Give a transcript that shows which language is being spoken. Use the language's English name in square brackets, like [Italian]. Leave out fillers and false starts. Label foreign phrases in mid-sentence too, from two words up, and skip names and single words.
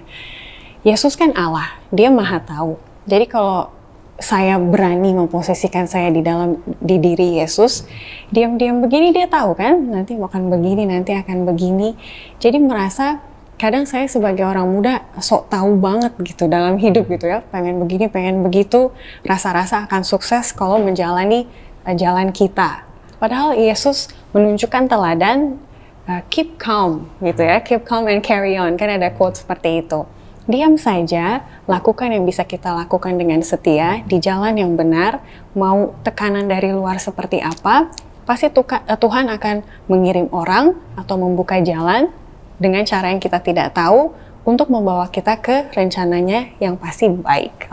[Indonesian] Yesus kan Allah, Dia Maha Tahu. Jadi kalau saya berani memposisikan saya di diri Yesus, diam-diam begini Dia tahu kan, nanti akan begini, nanti akan begini. Jadi merasa kadang saya sebagai orang muda sok tahu banget gitu dalam hidup gitu ya, pengen begini, pengen begitu, rasa-rasa akan sukses kalau menjalani jalan kita. Padahal Yesus menunjukkan teladan, [English] keep calm gitu ya, keep calm and carry on, [Indonesian] kan ada quote seperti itu. Diam saja, lakukan yang bisa kita lakukan dengan setia, di jalan yang benar, mau tekanan dari luar seperti apa, pasti Tuhan akan mengirim orang atau membuka jalan dengan cara yang kita tidak tahu untuk membawa kita ke rencananya yang pasti baik.